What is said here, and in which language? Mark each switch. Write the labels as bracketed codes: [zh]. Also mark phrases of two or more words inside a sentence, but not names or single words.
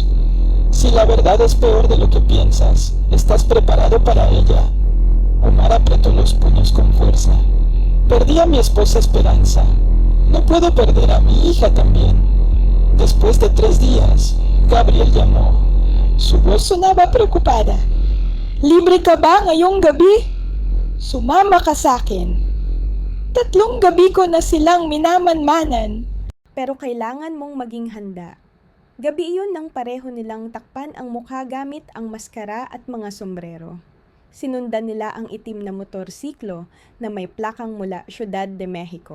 [es] Si la verdad es peor de lo que piensas, ¿estás preparado para ella? Omar apretó los puños con fuerza. Perdí a mi esposa Esperanza. No puedo perder a mi hija también. Después de 3 días, Gabriel llamó. Su voz sonaba preocupada. [tl] Libre ka ba ngayong gabi? Sumama ka sa akin. 3 gabi ko na silang minamanmanan. Pero kailangan mong maging handa. Gabi iyon nang pareho nilang takpan ang mukha gamit ang maskara at mga sombrero. Sinundan nila ang itim na motorsiklo na may plakang mula Ciudad de Mexico.